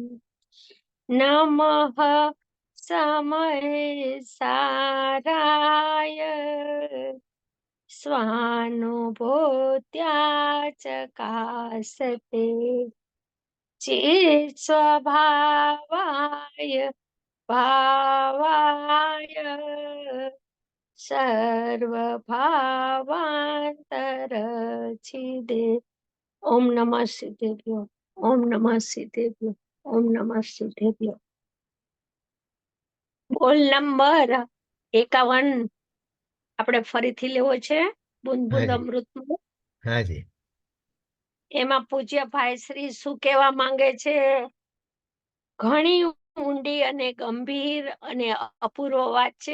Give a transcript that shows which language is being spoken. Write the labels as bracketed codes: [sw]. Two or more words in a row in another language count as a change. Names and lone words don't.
[sa] नमः समयसाराय, स्वानुभूत्या चकासते, चित् स्वभावाय भावाय, सर्वभावांतरछिदे। ओम नमः सिद्धेभ्यो, ओम नमः सिद्धेभ्यो, ओम नमः सिद्धेभ्यो। [gu] બોલ નંબર 51 આપણે ફરીથી લેવો છે, બુંદ हाँ બુંદ जी। અમૃતનું। [hi] हाँ जी। [gu] એમાં પૂજ્ય ભાઈ શ્રી શું કહેવા માંગે છે? ઘણી ઊંડી અને ગંભીર અને અપૂર્વ વાત છે.